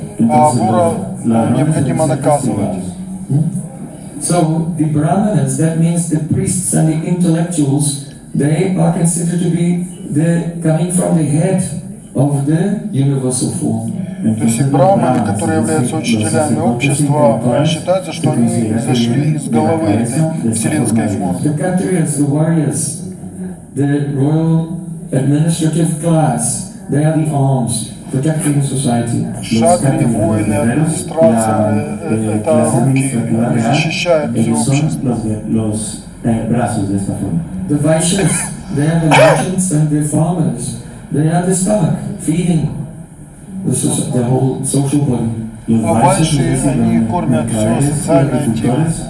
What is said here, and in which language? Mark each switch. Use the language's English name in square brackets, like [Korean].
[Russian] А вора необходимо наказывать. [English] So the Brahmanas, that means the priests and the intellectuals, they are considered to be coming from the head of the universal form. [Russian] То есть и браманы, которые являются учителями общества, считается, что они зашли из головы этой вселенской формы. [English] The Kshatriyas, the warriors, the royal administrative class, they are the arms protecting society. [Russian] Шатри, воины, администрация — это руки, они защищают все общество. [English] The Vaishyas, they are the merchants and the farmers. They are the stomach, feeding the whole social body. [Russian] А вайши, они кормят все социальное тело.